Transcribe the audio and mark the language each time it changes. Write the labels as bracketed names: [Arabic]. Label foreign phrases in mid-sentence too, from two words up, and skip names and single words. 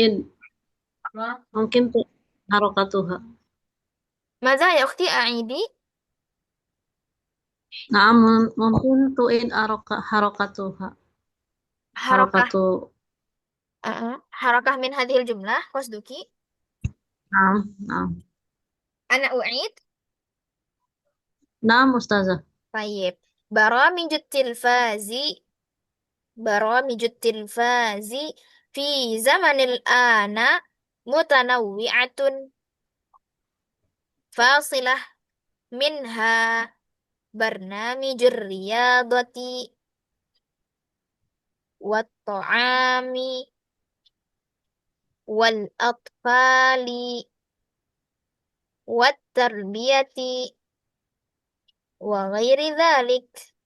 [Malay] tu'id, mungkin tu harokatuha. [Arabic] ماذا يا أختي أعيدي? [Malay] Nah, mungkin [Arabic] تعيد حركتها. Harakah, Harokatu, حركة من هذه الجملة، قصدك. نعم، نعم. أنا أعيد. نعم أستاذة. طيب برامج التلفاز برامج التلفاز في زمن الآن متنوعة فاصلة منها برنامج الرياضة والطعام والأطفال والتربية وغير ذلك.